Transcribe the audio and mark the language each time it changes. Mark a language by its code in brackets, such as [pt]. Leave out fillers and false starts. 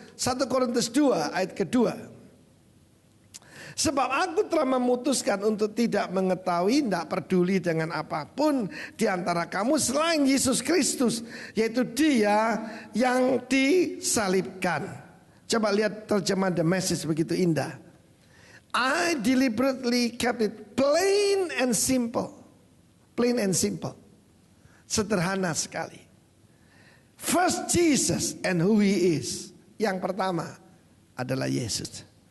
[id] 1 Korintus 2 ayat kedua. Sebab aku telah memutuskan untuk tidak mengetahui, tidak peduli dengan apapun di antara kamu selain Yesus Kristus, yaitu Dia yang disalibkan. Coba lihat terjemahan The Message, begitu indah. [en] I deliberately kept it plain and simple. Plain and simple. [id] Sederhana sekali. [en] First Jesus and who He is. [id] Yang pertama adalah Yesus.